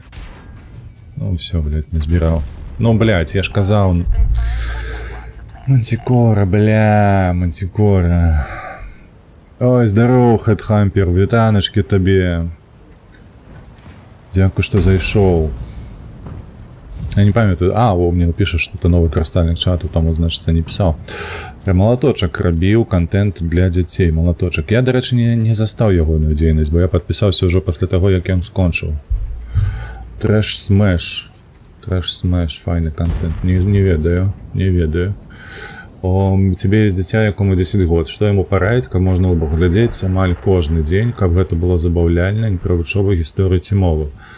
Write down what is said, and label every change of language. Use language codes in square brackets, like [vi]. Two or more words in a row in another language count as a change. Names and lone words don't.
[be] Ну все, блядь, не збіраў. Ну, блядь, я ж казаў. Мантикора, Мантикора. Ой, здоров, Хедхампер, вітаночки табе. Дзякуй, што зайшоў. Я не памятаю. [ru] О, мне пишет, что это новый карстальник чату, там, значит, не писал. [be] Про малаточак рабіў контент для дзяцей. Малаточак. Я, дарэчы, не застаў ягоную дзейнасць, бо я падпісаўся ўжо пасля таго, як ён скончыў. Трэш смэш. Трэш смэш, файны контент. Не ведаю, не ведаю. У цябе ёсць дзіця, якому 10 год. Што яму параіць, каб можна было глядзець амаль кожны дзень, каб гэта было забаўляльна, не пра вучобу, гісторыю ці мову.